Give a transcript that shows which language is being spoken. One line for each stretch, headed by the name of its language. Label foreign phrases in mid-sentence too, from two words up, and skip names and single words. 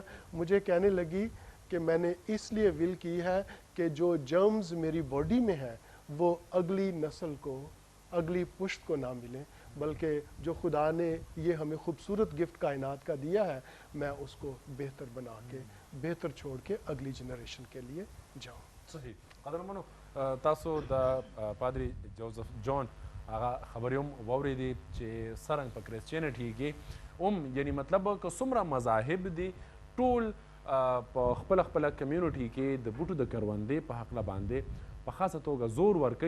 Urdu: مجھے کہنے لگی کہ میں نے اس لیے ول کی ہے کہ جو جرمز میری باڈی میں ہے وہ اگلی نسل کو, اگلی پشت کو نہ ملیں, بلکہ جو خدا نے یہ ہمیں خوبصورت گفٹ کائنات کا دیا ہے, میں اس کو بہتر بنا کے, بہتر چھوڑ کے اگلی جنریشن کے لیے جاؤں. صحیح.
Pashto: قدرمنو, تاسو د پادری جوزف جان هغه خبرې هم واورېدې چې څرنګه په کرسچینټي کې یعنی مطلب که څومره مذاهب دي, ټول په خپله خپله کمیونټي کې د بوټو د کروندې په هکله باندې په خاصه توګه زور ورکوي.